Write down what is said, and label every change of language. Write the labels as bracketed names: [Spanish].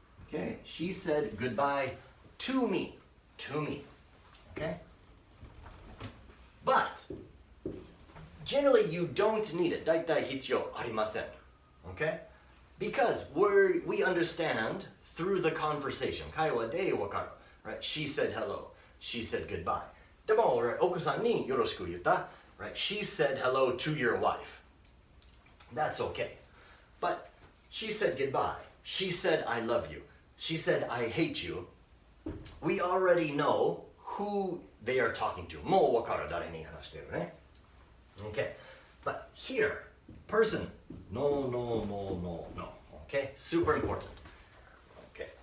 [English] Okay, she said goodbye to me. To me. Okay? But generally you don't need it. [Japanese] だいたい必要ありません。 [English] Okay? Because we understand through the conversation. [Japanese] 会話でわかる。 [English] Right? She said hello. She said goodbye. [Japanese] でも俺、奥さんによろしく言った。 [English] Right? She said hello to your wife. That's okay. But she said goodbye. She said I love you. She said I hate you. We already know who they are talking to. [Japanese] もうわかる。誰に話してるね。 [English] Okay. But here, person, no, no, no, no, no. Okay? Super important. Okay.